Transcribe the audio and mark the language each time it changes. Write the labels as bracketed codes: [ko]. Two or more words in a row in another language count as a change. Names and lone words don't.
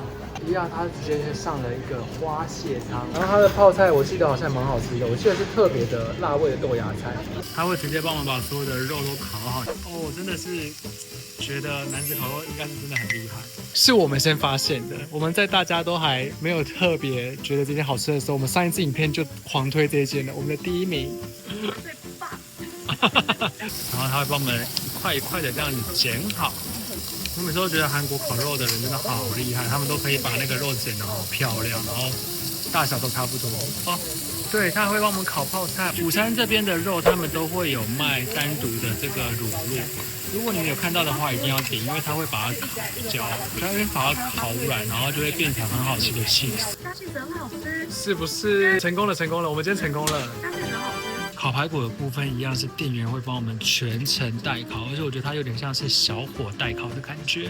[zh] 一樣，他直接上了一個花蟹湯，然後他的泡菜我記得好像蠻好吃的，我記得是特別的辣味的豆芽菜。他會直接幫我們把所有的肉都烤好。哦，真的是覺得男子烤肉應該是真的很厲害。是我們先發現的，我們在大家都還沒有特別覺得這間好吃的時候，我們上一支影片就狂推這間了，我們的第一名。最棒。然後他會幫我們一塊一塊的這樣子剪好。我每次都覺得韓國烤肉的人真的好厲害，他們都可以把那個肉剪得好漂亮，然後大小都差不多。哦，對，他會幫我們烤泡菜。釜山這邊的肉，他們都會有賣單獨的這個乳酪。如果你們有看到的話，一定要點，因為它會把它烤焦，它會把它烤軟，然後就會變成很好吃的cheese。加起来很好吃，是不是？成功了，成功了，我們今天成功了。加起来很好吃。烤排骨的部分一樣是店員會幫我們全程代烤，而且我覺得它有點像是小火代烤的感覺。